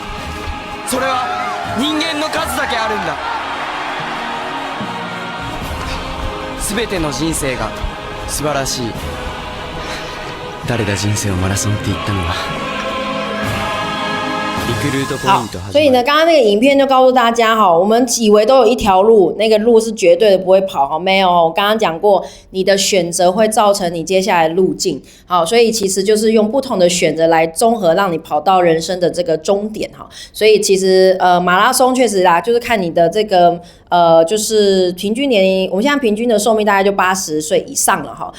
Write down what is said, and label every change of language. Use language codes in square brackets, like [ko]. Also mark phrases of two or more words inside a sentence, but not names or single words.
[ja] それは人間の数だけあるんだ。全ての人生が素晴らしい。誰だ人生をマラソンって言ったのは。リクルートポイント始まる。 [zh] 所以呢，刚刚那个影片就告诉大家哈，我们以为都有一条路，那个路是绝对的不会跑哈，没有。我刚刚讲过，你的选择会造成你接下来的路径。好，所以其实就是用不同的选择来综合，让你跑到人生的这个终点哈。所以其实马拉松确实啦，就是看你的这个就是平均年龄，我们现在平均的寿命大概就80岁以上了哈。